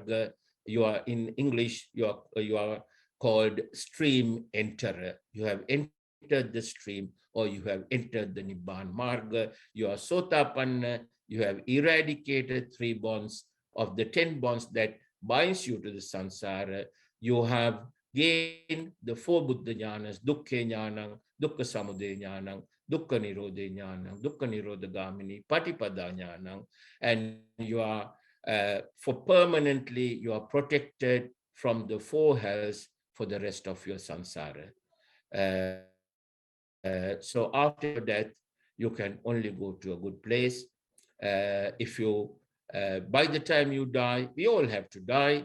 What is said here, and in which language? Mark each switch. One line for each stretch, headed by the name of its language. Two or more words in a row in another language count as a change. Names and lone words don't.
English: You are, in English, you are called stream enterer. You have entered the stream, or you have entered the
Pali: Nibbana Marga.
English: You are Sotapanna. You have eradicated 3 bonds of the 10 bonds that binds you to the samsara. You have gained the 4 Buddha jnanas:
Pali: dukkha jnanam, dukkha samudaya jnanam, dukkha nirodha jnanam, dukkha nirodhagamini patipada jnanam,
English: and you are for permanently you are protected from the 4 hells for the rest of your samsara. So after your death, you can only go to a good place. If you, by the time you die, we all have to die.